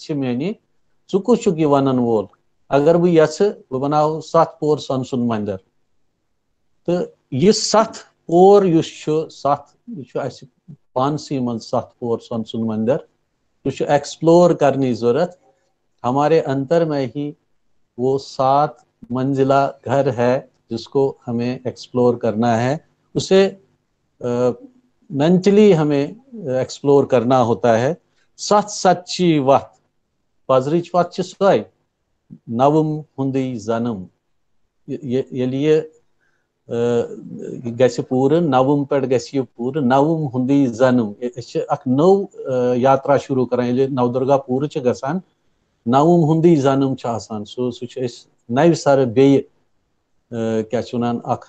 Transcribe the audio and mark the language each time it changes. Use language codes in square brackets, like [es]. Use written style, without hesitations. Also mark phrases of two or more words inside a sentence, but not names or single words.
[ks] چھِ میٲنی ژٕ کُس چھُکھ یہِ ونن وول اگر بہٕ یژھٕ بہٕ بناوٕ 7 پور سۄنہٕ سُنٛد مندر تہٕ یہِ 7 پور یُس چھُ 7 یہِ چھُ اسہِ پانسٕے منٛز 7 پور سۄنہٕ سُنٛد مندر سُہ چھُ ایکسپلور کرنٕچ ضروٗرت [ur] ہمارے انتر میں ہی وہ 7 منزلہ گھر ہے جس کو ہمیں ایکسپلور کرنا ہے اسے مینٹلی ہمیں ایکسپلور کرنا ہوتا ہے [ks] ستھ ستچی وتھ پزرٕچ وتھ چھِ سۄے نوم ہُنٛدٕے زنم ییٚلہِ یہِ گژھِ پوٗرٕ نوم پٮ۪ٹھ گژھِ یہِ پوٗرٕ نوم ہُنٛدٕے زنم أسۍ چھِ اکھ نٔو یاترا شروٗع کران ییٚلہِ نودُرگا پوٗرٕ چھِ گژھان نوم ہُنٛدٕے زنم چھُ آسان سُہ چھُ أسۍ نوِ سرٕ بیٚیہِ کیاہ چھِ ونان اکھ